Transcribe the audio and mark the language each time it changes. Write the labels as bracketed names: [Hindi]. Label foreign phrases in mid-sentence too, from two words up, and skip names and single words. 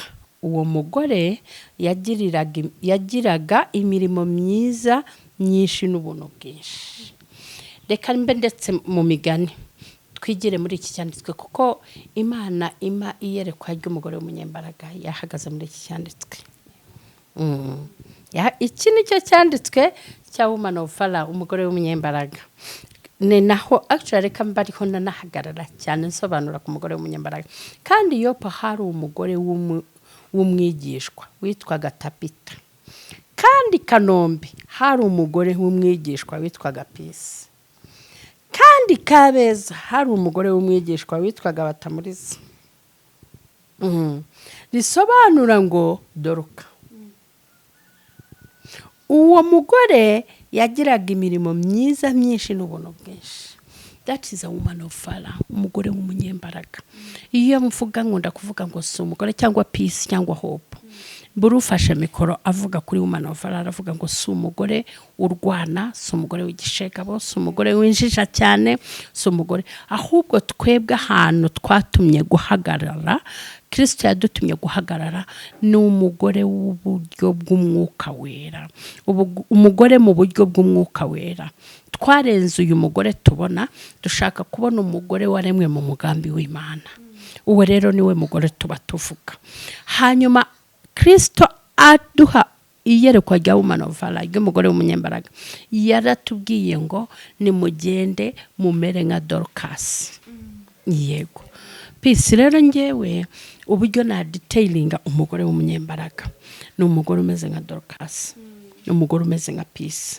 [Kinyarwanda] Uwo mugore yagiraga imirimo myiza myinshi n'ubuntu bwinshi. Reka mbe ndetse mu migani twigire muri iki cyanditswe, kuko Imana ima iyerekwa ry'umugore w'umunyembaraga yahagaze muri iki cyanditswe. Iki nicyo cyanditswe cya [English] woman of Fala, [Kinyarwanda] umugore w'umunyembaraga. Ni naho actually reka mba ariho nanahagarara cyane nsobanura ku mugore w'umunyembaraga. Kandi Yopa hari umugore w'umwigishwa witwaga Tabita. Kandi Kanombe hari umugore w'umwigishwa witwaga Pisi. Kandi Kabeza hari umugore w'umwigishwa witwaga Batamuriza. Risobanura ngo Doruka. Uwo mugore yagiraga imirimo myiza myinshi n'ubuntu bwinshi. [English] That is a woman of Fala, [Kinyarwanda] umugore w'umunyembaraga. Iyo mvuga ngo ndakuvuga ngo si umugore cyangwa Peace cyangwa Hope, burufashe mikoro avuga kuri [English] woman of Fala, [Kinyarwanda] aravuga ngo si umugore urwana, si umugore w'igishegabo, si umugore winjija cyane, si umugore, ahubwo twebwe ahantu twatumye guhagarara, Kristo yadutumye guhagarara, ni umugore w'uburyo bw'umwuka wera. Umugore mu buryo bw'umwuka wera. Twarenze uyu mugore tubona, dushaka kubona umugore waremwe mu mugambi w'Imana. Uwo rero niwe mugore tuba tuvuga. Hanyuma Kristo aduha iyerekwa rya [English] woman of Fala, [Kinyarwanda] ry'umugore w'umunyembaraga. Yaratubwiye ngo nimugende mumere nka Dorcas. Yego. Peace rero ngewe uburyo na detailinga umugore w'umunyembaraga, ni umugore umeze nka Dorcas, ni umugore umeze nka Peace.